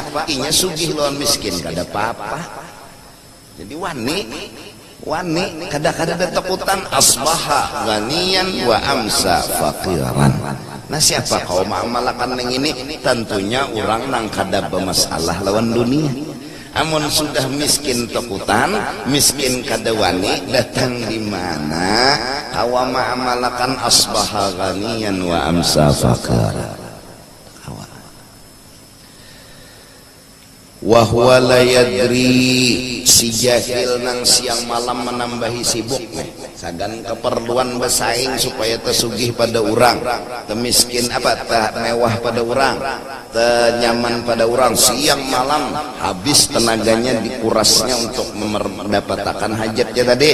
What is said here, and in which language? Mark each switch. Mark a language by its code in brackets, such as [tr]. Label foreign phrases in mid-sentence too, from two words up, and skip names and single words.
[bjn] Inya sugih lawan miskin kada apa-apa. Jadi wani kada takutan [ar] asbaha ghaniyan wa amsa faqiran. [bjn] Nah siapa kau ma'amalakan yang ini? Tentunya orang nang kada bermasalah lawan dunia. Amun sudah miskin takutan, miskin kada wani, datang di mana? Kau ma'amalakan [ar] asbaha ghaniyan wa amsa faqiran. Wahwa la yadri, [bjn] si jahil nang siang malam menambahi sibuk sagan keperluan bersaing supaya tersugih pada orang, temiskin apa tak mewah pada orang, tenyaman pada orang, siang malam habis tenaganya dikurasnya untuk mendapatkan hajatnya tadi.